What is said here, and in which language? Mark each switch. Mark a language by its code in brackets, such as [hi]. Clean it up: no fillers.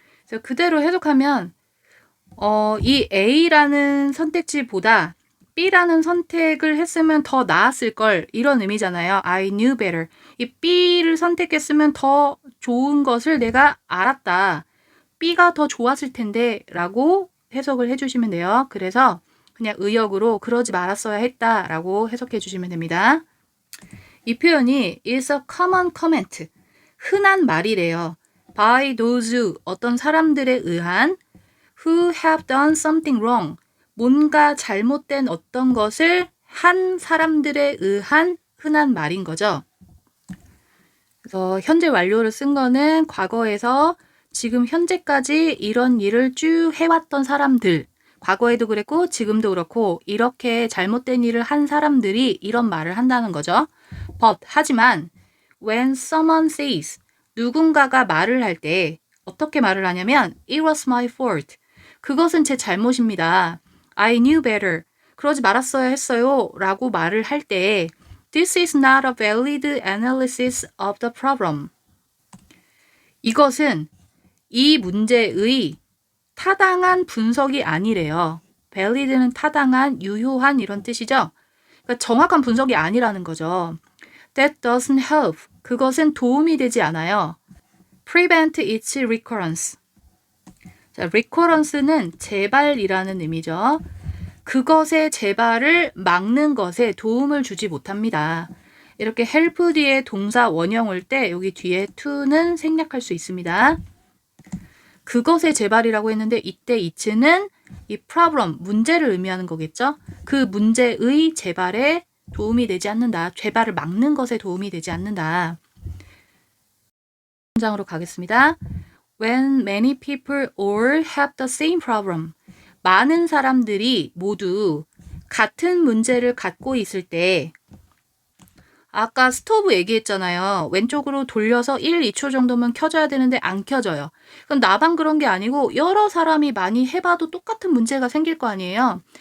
[ko] 그래서 그대로 해석하면 이 A라는 선택지보다 B라는 선택을 했으면 더 나았을 걸 이런 의미잖아요. [en] I knew better. [ko] 이 B를 선택했으면 더 좋은 것을 내가 알았다. B가 더 좋았을 텐데 라고 해석을 해주시면 돼요. 그래서 그냥 의역으로 그러지 말았어야 했다 라고 해석해 주시면 됩니다. 이 표현이 [en] is a common comment. [ko] 흔한 말이래요. [en] by those [ko] 어떤 사람들에 의한 [en] who have done something wrong. [ko] 뭔가 잘못된 어떤 것을 한 사람들에 의한 흔한 말인 거죠. 그래서 현재 완료를 쓴 거는 과거에서 지금 현재까지 이런 일을 쭉 해왔던 사람들, 과거에도 그랬고 지금도 그렇고 이렇게 잘못된 일을 한 사람들이 이런 말을 한다는 거죠. [en] But [ko] 하지만 [en] when someone says [ko] 누군가가 말을 할 때 어떻게 말을 하냐면 [en] It was my fault. [ko] 그것은 제 잘못입니다. [en] I knew better. [ko] 그러지 말았어야 했어요. 라고 말을 할 때 [en] This is not a valid analysis of the problem. [ko] 이것은 이 문제의 타당한 분석이 아니래요. valid는 타당한, 유효한 이런 뜻이죠. 그러니까 정확한 분석이 아니라는 거죠. [en] That doesn't help. [ko] 그것은 도움이 되지 않아요. [en] Prevent its recurrence. [ko] 자, recurrence는 재발이라는 의미죠. 그것의 재발을 막는 것에 도움을 주지 못합니다. 이렇게 help 뒤에 동사 원형 올 때 여기 뒤에 to는 생략할 수 있습니다. 그것의 재발이라고 했는데 이때 it는 이 problem, 문제를 의미하는 거겠죠. 그 문제의 재발에 도움이 되지 않는다. 재발을 막는 것에 도움이 되지 않는다. 문장으로 가겠습니다. [en] When many people all have the same problem. [ko] 많은 사람들이 모두 같은 문제를 갖고 있을 때 아까 스토브 얘기했잖아요. 왼쪽으로 돌려서 1, 2초 정도면 켜져야 되는데 안 켜져요. 그럼 나만 그런 게 아니고 여러 사람이 많이 해봐도 똑같은 문제가 생길 거 아니에요.